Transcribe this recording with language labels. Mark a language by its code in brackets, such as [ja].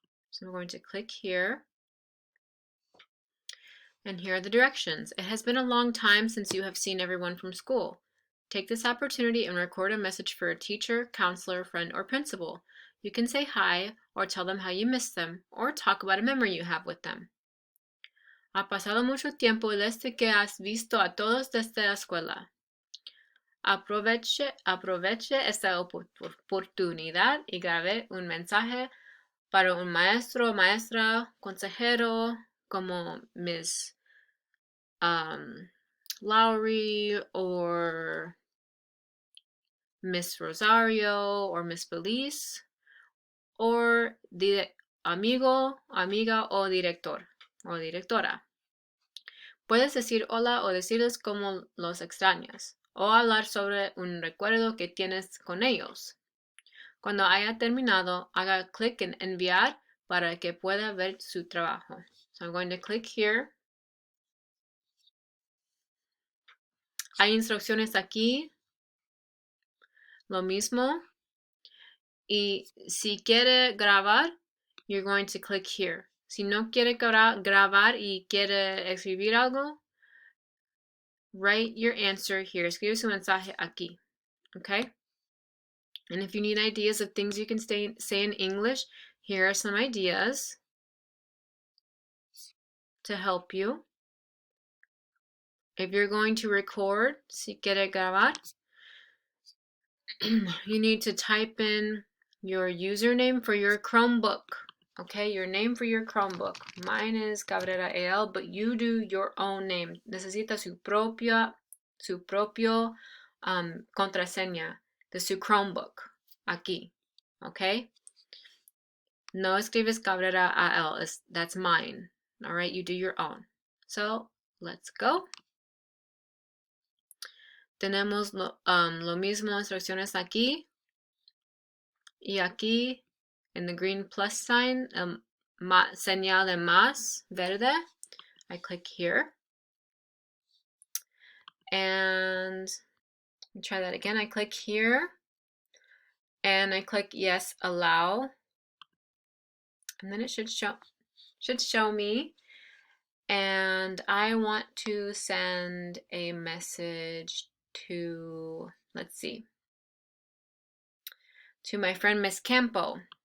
[en] So we're going to click here, and here are the directions. It has been a long time since you have seen everyone from school. Take this opportunity and record a message for a teacher, counselor, friend, or principal. You can say hi, or tell them how you miss them, or talk about a memory you have with them. [es] Ha pasado mucho tiempo desde que has visto a todos desde la escuela. Aproveche esta oportunidad y grabe un mensaje para un maestro o maestra, consejero, como [en] Miss Lowry or Miss Rosario or Miss Feliz, or [es] amigo, amiga o director o directora. Puedes decir hola o decirles cómo los extrañas, o hablar sobre un recuerdo que tienes con ellos. Cuando haya terminado, haga clic en enviar para que pueda ver su trabajo. [en] So I'm going to click here. [es] Hay instrucciones aquí, lo mismo. Y si quiere grabar, [en] you're going to click here. [es] Si no quiere grabar y quiere escribir algo, [en] write your answer here. [es] Escribe su mensaje aquí. [en] Okay? And if you need ideas of things you can say in English, here are some ideas to help you. If you're going to record, [es] si quiere grabar, [en] you need to type in your username for your Chromebook. Okay, your name for your Chromebook. Mine is Cabrera AL, but you do your own name. [es] Necesita su propio contraseña de su Chromebook. Aquí. [en] Okay? [es] No escribes Cabrera AL. [en] That's mine. All right, you do your own. So, let's go. [es] Tenemos lo mismo instrucciones aquí. Y aquí, [en] in the green plus sign, [es] señal de más verde, [en] I click here. And try that again. I click here. And I click yes, allow. And then it should show me. And I want to send a message to, let's see, to my friend Miss Campo.